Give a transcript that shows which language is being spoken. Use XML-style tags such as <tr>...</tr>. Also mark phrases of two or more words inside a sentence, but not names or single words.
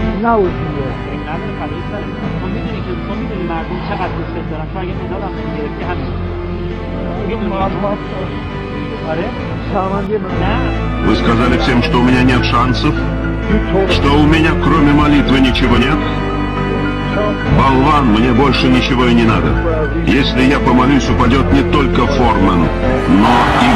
<fa>نبودیه. نداره فدای سرت. تو میدونی که تو میدونی مردم چقدر دوست دارن. تو اگه مدال هم نمیگرفتی همین. آره؟ نه.</fa> <ru>Вы сказали всем, что у меня нет шансов? Что у меня кроме молитвы ничего нет? Болван, мне больше ничего и не надо. Если я помолюсь, упадет не только Форман, но</ru>